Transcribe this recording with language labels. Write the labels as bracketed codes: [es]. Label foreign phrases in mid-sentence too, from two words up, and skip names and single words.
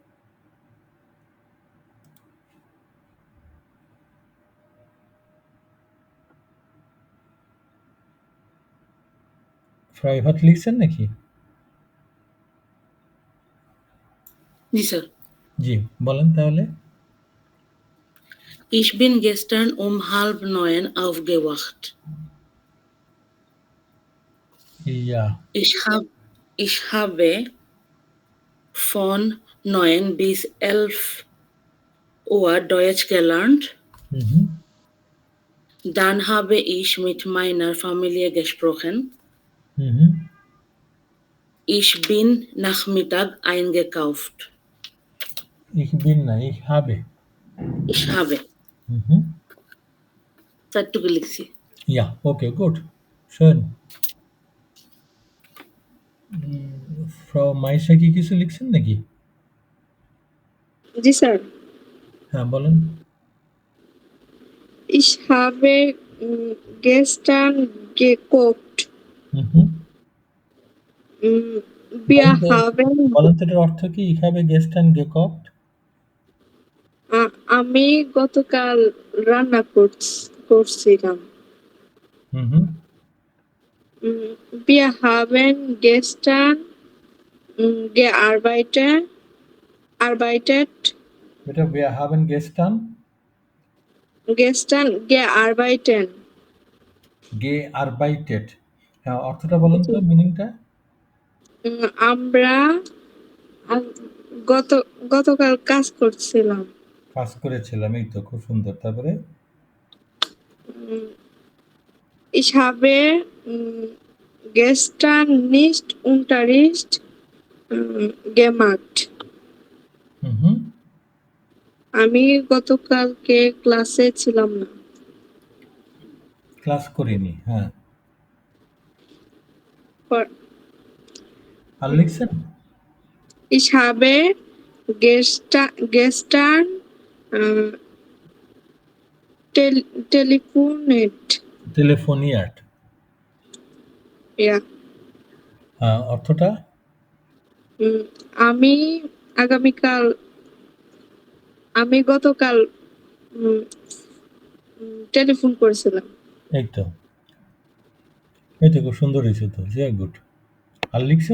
[bn] ফ্রাউ ইফাত লিখছেন নাকি? জি স্যার। জি, বলেন তাহলে। [de] Ich bin gestern um 8:30 aufgewacht. [bn] ইয়া, [de] Ich habe von 9 bis 11 Uhr Deutsch gelernt. Dann habe ich mit meiner Familie gesprochen. Ich bin Nachmittag eingekauft. Ich bin না, ich habe. Ich habe. [bn] চারটুকু লিখছি। [de] Ja, okay, gut. Schön. [bn] ফ্রাউ মাইশা কি কিছু লিখছেন নাকি? জি স্যার। হ্যাঁ বলেন। [de] Ich habe gestern gekocht. Wir haben [bn] বলেন তো এটার অর্থ কি? [de] Ich habe gestern gekocht. [bn] আমি গতকাল রান্না করছিলাম। [de] Wir haben gestern gearbeitet. এটা wir haben gestern gearbeitet. [bn] হ্যাঁ, অর্থটা বলেন তো, মিনিংটা। আমরা গতকাল কাজ করেছিলাম। এই তো, খুব সুন্দর। তারপরে [de] Ich habe gestern nicht Unterricht gemacht. [bn] আমি গতকালকে ক্লাসে ছিলাম না। ক্লাস করিনি, হ্যাঁ। আর লিখছেন? [de] Ich habe gestern telefoniert. telefoniert. Ja. [bn] অর্থটা? উম, আমি আগামীকাল আমি গতকাল টেলিফোন করেছিলাম। এই তো। এই তো খুব সুন্দর হয়েছে তো। [en] very good. [bn] আর লিখছেন?